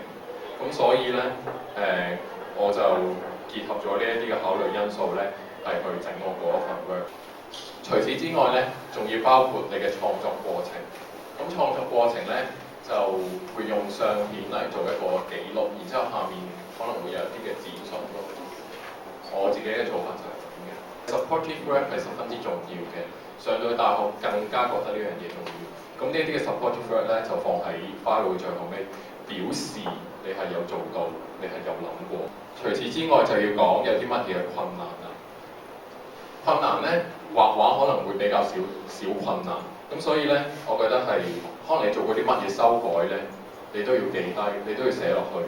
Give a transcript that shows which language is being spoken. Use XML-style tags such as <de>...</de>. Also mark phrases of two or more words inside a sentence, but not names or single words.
<yue>咁所以咧我就結合咗呢一啲嘅考慮因素咧，係去整我嗰一份 work。除此之外咧，仲要包括你嘅創作過程。咁創作過程咧，就會用相片嚟做一個記錄，然之後下面可能會有一啲嘅展述咯。我自己嘅做法就係咁嘅。</yue> <en>Supportive work</en> <yue>係十分之重要嘅，上到大學更加覺得呢樣嘢重要。咁呢啲嘅</yue> <en>supportive work</en> <yue>咧，就放喺 file 最後尾，表示你係有做到，你係有諗過。除此之外，就要講有啲乜嘢困難啦。困難咧，畫畫可能會比較少困難。咁所以咧，我覺得係可能你做過啲乜嘢修改咧，你都要記低，你都要寫落去。</yue>